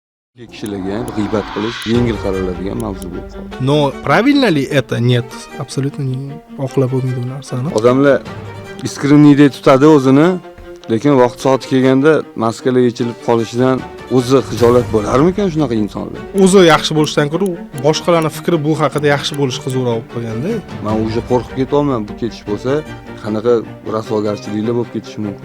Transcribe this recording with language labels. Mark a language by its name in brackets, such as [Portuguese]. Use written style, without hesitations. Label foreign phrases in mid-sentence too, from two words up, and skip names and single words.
[Uzbek] Kishilarga ham g'iybat qilish yengil qaraladigan mavzu bo'lib qoldi. [Russian] Но правильно ли это? Нет. Абсолютно не [Uzbek] oqlab bo'lmaydi bu narsani. Odamlar iskrinniydek tutadi o'zini, lekin vaqt soati kelganda maskalar yechilib qolishidan o'zi xijolat bo'larmikan shunaqa insonlar? O'zi yaxshi bo'lishdan ko'ra boshqalarning fikri bu haqida yaxshi bo'lish qiziqroq bo'lib qolganda. Men уже qo'rqib ketyapman, bu ketish bo'lsa, qanaqa rasvogarchiliklar bo'lib ketishi mumkin.